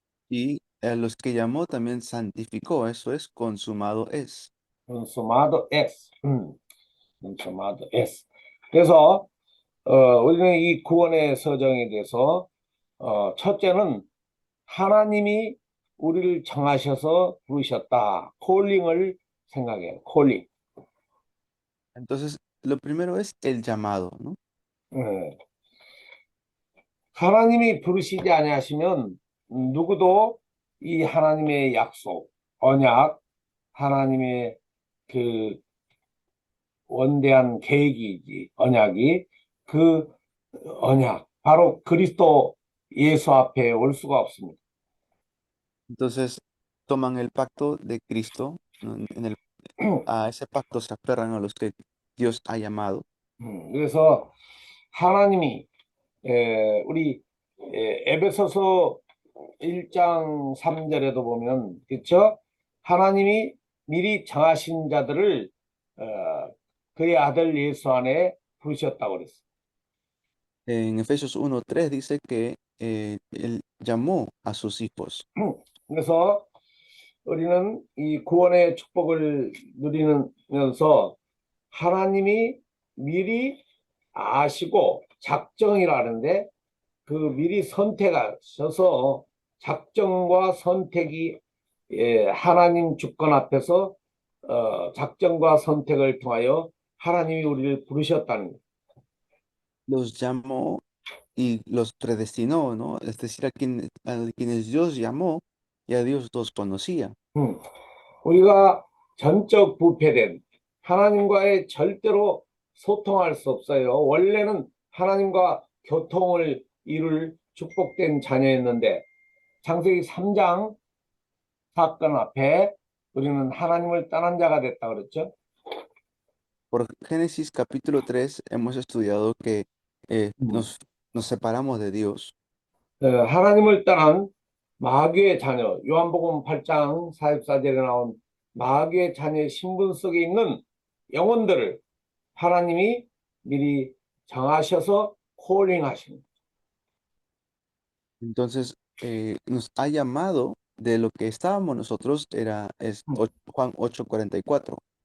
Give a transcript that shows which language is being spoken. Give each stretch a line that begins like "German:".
Spanish: Y a los que llamó también santificó, eso es, consumado es. 컨소마도 S. 컨소마도 S.
Korean: 그래서 우리는 이 구원의 서정에 대해서 첫째는 하나님이 우리를 정하셔서 부르셨다. 콜링을 생각해요. 콜링.
Spanish: Entonces, lo primero es el llamado, ¿no?
Korean: 예. 하나님이 부르시지 아니하시면 누구도 이 하나님의 약속, 언약, 하나님의 그 원대한 계획이지, 언약이 그 언약, 바로 그리스도 예수 앞에 올 수가 없습니다.
Spanish: Entonces, toman el pacto de Cristo, ¿no? A ese pacto se aferran a los que Dios ha llamado.
Korean: 그래서 하나님이 우리 에베소서 1장 3절에도 보면 그렇죠? 하나님이 미리 정하신 자들을 그의 아들 예수 안에 부르셨다고 그랬어요.
Spanish: En Efesios 1:3 dice que Él llamó a sus hijos.
Korean: 그래서 우리는 이 구원의 축복을 누리면서 하나님이 미리 아시고 작정이라는데 그 미리 선택하셔서 작정과 선택이 하나님 주권 앞에서 작정과 선택을 통하여 하나님이 우리를 부르셨다는 거예요.
Spanish: Los llamó y los predestinó, ¿no? Es decir, a quienes Dios llamó y a Dios los conocía.
Korean: 우리가 전적 부패된 하나님과의 절대로 소통할 수 없어요. 원래는 하나님과 교통을 이룰 축복된 자녀였는데 창세기 3장 사건 앞에 우리는 하나님을 떠난 자가 됐다 그랬죠.
Spanish: Por Génesis capítulo 3 hemos estudiado que nos separamos de Dios.
Korean: 하나님을 떠난 마귀의 자녀, 요한복음 8장 44절에 나온 마귀의 자녀의 신분 속에 있는 영혼들을 하나님이 미리 정하셔서 콜링하신 거예요.
Spanish: Entonces, nos ha llamado de lo que estábamos nosotros, es Juan 8:44.